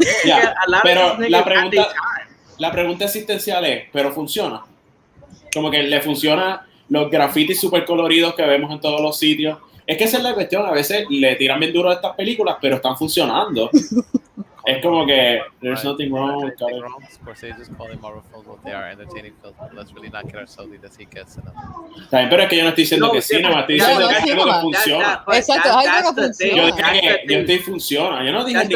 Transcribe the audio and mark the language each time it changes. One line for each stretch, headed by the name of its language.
Spanish: Yeah, pero la pregunta existencial es, ¿pero funciona? Como que le funciona los grafitis super coloridos que vemos en todos los sitios. Es que esa es la cuestión, a veces le tiran bien duro a estas películas, pero están funcionando. Es como que
English: there's nothing wrong with it. Scorsese just calling Marvel films what they are, entertaining films, but let's really not get ourselves into he gets in them.
Spanish: También, pero es que yo no estoy diciendo que cinema, estoy diciendo que es algo que funciona. Exacto, es algo que funciona. Yo estoy funciona, yo no dije